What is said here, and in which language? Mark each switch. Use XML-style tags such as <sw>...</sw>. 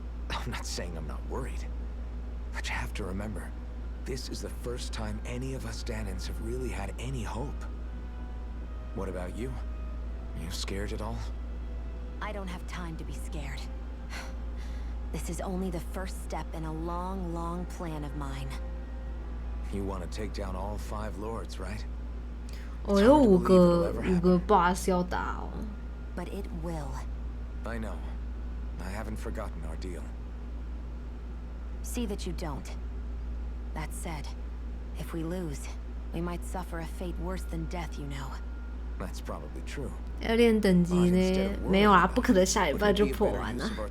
<en>I'm not saying I'm not worried, but you have to remember, this is the first time any of us Danans have really had any hope. What about you? Are you scared at all? I don't have time to be scared. This is only the first step in a long, long plan of mine. You want to take down all 5 lords, right?</en> <zh>我有五个 boss 要打哦。</zh> <en>But it will. I know. I haven't forgotten our deal. See that you don't. That said, if we lose, we might suffer a fate worse than death, you know. That's probably true.</en> <zh>要练等级呢？没有啦，不可能下礼拜就破完了。</zh>